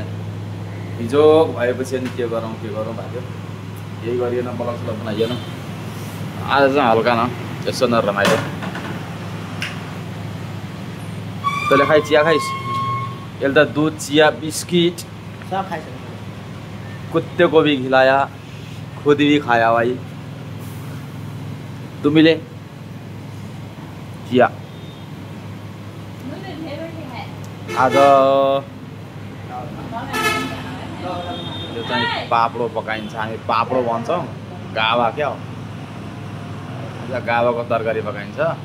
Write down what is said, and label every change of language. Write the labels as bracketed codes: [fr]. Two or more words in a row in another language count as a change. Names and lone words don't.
[ne] हिजो भएपछि अनि के गरौँ भएको थियो। केही गरिएन, ब्लग स्लग बनाइएन। आज चाहिँ हल्का न यसो न रमाइलो। तैँले खाइ चिया खाइस्? यसले त दुध चिया बिस्किट सब खाइसक्यो। [hi] कुत्ते को भी खिलाया, खुद भी खाया भाई। [ne] तुमीले चिया आज यो चाहिँ पापडो पकाइन्छ। हामी पापडो भन्छौँ, गावा क्या हो, गावाको तरकारी पकाइन्छ।